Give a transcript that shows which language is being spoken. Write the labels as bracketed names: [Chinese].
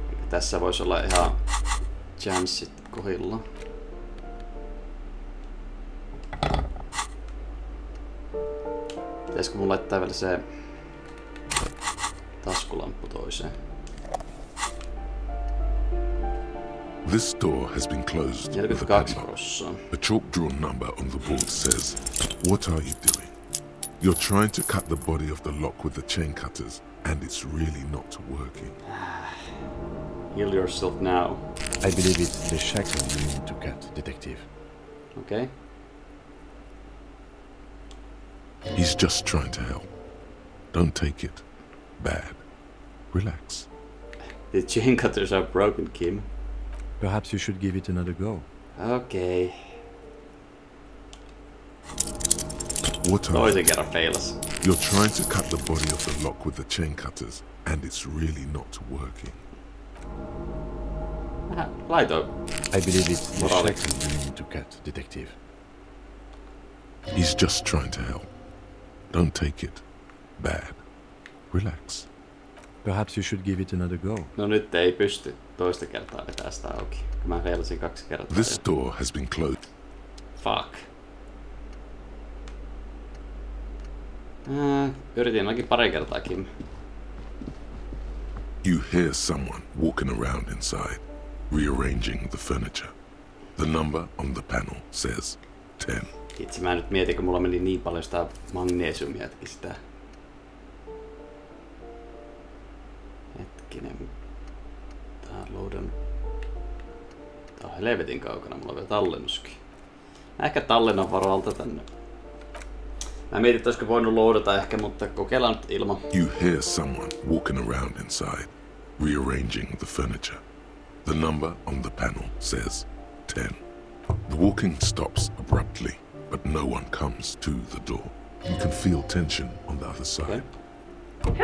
[Finnish] Tässä voisi olla ihan chanssit kohdilla. Pitäisikö mun laittaa vielä se taskulamppu toiseen? [English] This door has been closed with a padlock. A chalk-drawn number on the board says, "What are you doing? You're trying to cut the body of the lock with the chain cutters, and it's really not working." Heal yourself now. I believe it's the shackle you need to cut, detective. Okay. He's just trying to help. Don't take it bad. Relax. The chain cutters are broken, Kim. Perhaps you should give it another go. Okay. What are [Finnish] Toisen kerran feilas. [English] You're trying to cut the body of the lock with the chain cutters, and it's really not working. [Finnish] Laitoin. [English] I believe it's the shackle you need to cut, detective. He's just trying to help. Don't take it bad. Relax. Perhaps you should give it another go. [Finnish] No nyt ei pysty toista kertaa vetää sitä auki. Mä feilasin 2 kertaa. [English] This door has been closed. Fuck. [Finnish] Yritin ainakin pari kertaa, Kim. [English] You hear someone walking around inside, rearranging the furniture. The number on the panel says 10. [Finnish] Itse mä nyt mietin, kun mulla meni niin paljon sitä magnesiumiakin sitä. Hetkinen. Tää on loadannut. Tää on helvetin kaukana, mulla on vielä tallennuskin. Mä ehkä tallennan varalta tänne. Mä mietin, että olisiko voinut loadata ehkä, mutta kokeillaan nyt ilman. [English] You hear someone walking around inside, rearranging the furniture. The number on the panel says 10. The walking stops abruptly, but no one comes to the door. You can feel tension on the other side. Okay.